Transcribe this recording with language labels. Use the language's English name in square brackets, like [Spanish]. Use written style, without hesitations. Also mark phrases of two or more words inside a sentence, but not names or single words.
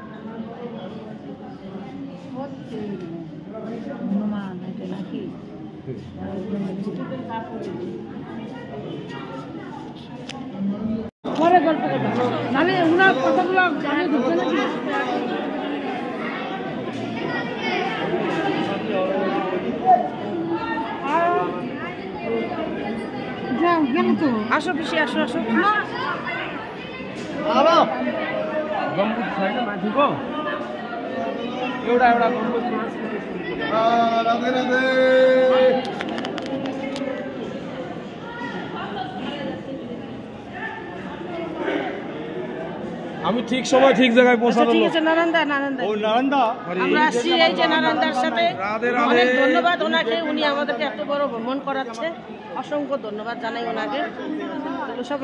[Bangla] হনুমান এটা নাকি পরে গল্প করবো নাহলে ওনার কথাগুলো জানে ঢুকবে না যাও গেল তো আসো পিসি আসো আসো [Nepali] गम्बुज छैन माथिको एउटा एउटा गम्बुज [Bangla] রাধে রাধে আমি ঠিক সময় ঠিক জায়গায় আচ্ছা পৌঁছানো ঠিক আছে নারায়ণদা নারায়ণদা ও নারায়ণদা আমরা আসছি এই যে নারায়ণদার সাথে অনেক ধন্যবাদ ওনাকে উনি আমাদেরকে এত বড় ভ্রমণ করাচ্ছে অসংখ্য ধন্যবাদ জানাই ওনাকে এগুলো সব